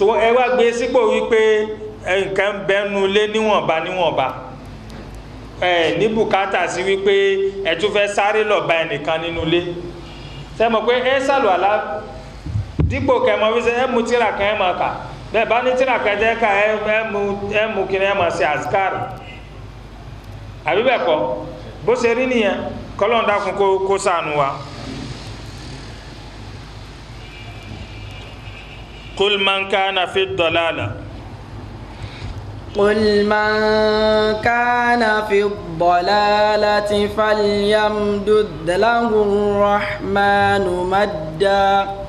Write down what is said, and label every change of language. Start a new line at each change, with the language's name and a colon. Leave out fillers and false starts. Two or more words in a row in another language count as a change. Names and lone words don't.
Yoruba: ẹ wá gbé sípò wípé nǹkan bẹnu lé níwọ̀nba ní bùkátà sí wípé ẹ tún fẹ́ sáré lọ bá ẹnìkan nínú lé sẹ́mọ̀ pé ẹ sàlù àlá dípò kẹmọ wíṣẹ́ ẹ mú tíra kan ẹ máa kà bẹ́ẹ̀ bá ní tíra kan jẹ́ ká ẹ mú kí ẹ máa ṣe àzikárì àbí bẹ́ẹ̀ kọ́ bó ṣe rí nìyẹn kọ́lọ́n dákun kó ṣàánú wa.
Arabic: قل من كان في الضلالة قل من كان في الضلالة فليمدد له الرحمن مدا